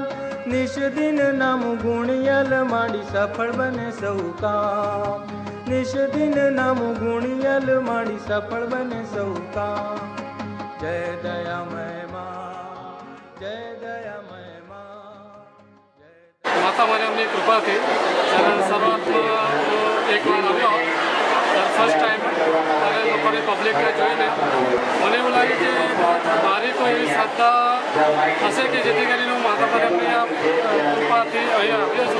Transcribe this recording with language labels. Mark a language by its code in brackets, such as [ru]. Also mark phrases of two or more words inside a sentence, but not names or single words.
[hi] निश दिन नाम गुण यल माड़ी सफल बने सौ काम। निश दिन नाम गुण यल माड़ी सफल बने सौ काम। जय दयामय माँ, जय दयामय माँ। [gu] माता मरियमની કૃપાથી જ્યારે શરૂઆતમાં એકવાર આવ્યો ત્યારે [en] first time [gu] ત્યારે લોકોની પબ્લિકને જોઈને મને એવું લાગે કે મારી કોઈ એવી શ્રદ્ધા હશે કે જેથી કરીને હું માતા મરિયમની આ કૃપાથી અહીંયા આવ્યો છું.